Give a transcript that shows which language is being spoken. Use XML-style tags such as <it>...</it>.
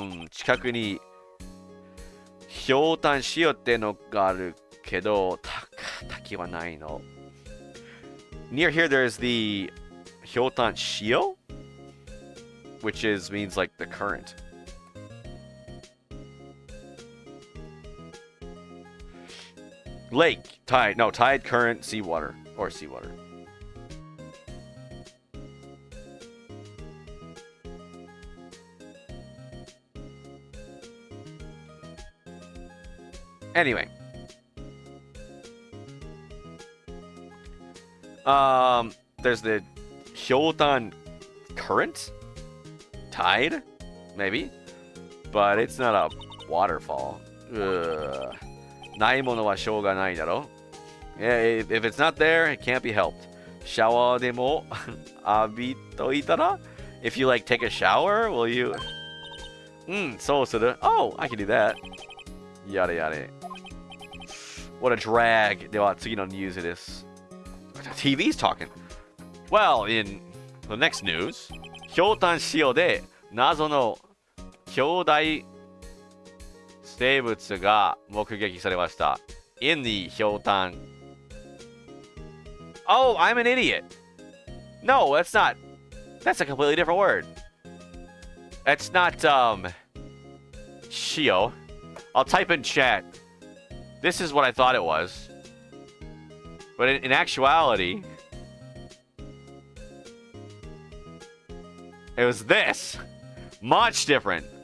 <ja>近くにひょうたん塩ってのがあるけど、滝はないの。</ja> <en>Near here, there's the ひょうたん塩, which means like the current. Lake, tide, no, tide, current, seawater, or seawater. Anyway. There's the Hyotan current? Tide? Maybe? But it's not a waterfall. Ugh.</en> <ja>ないものはしょうがないだろ?</ja> <en>Yeah, if it's not there, it can't be helped.</en> <ja>シャワーでも浴びといたら?</ja> <en>If you like take a shower, will you?</en> <ja>そうする.</ja> <en>Oh, I can do that. Yada yada. What a drag.</en> <ja>では次のニュースです.</ja> <en>TV's talking. Well, in the next news, ひょうたん塩で</en> <ja>謎の兄弟生物が目撃されました。</ja> <en>in the ひょうたん。 Oh, I'm an idiot. No, that's not. That's a completely different word. It's not, Shio. I'll type in chat. This is what I thought it was. But in actuality, it was this. Much different.</en>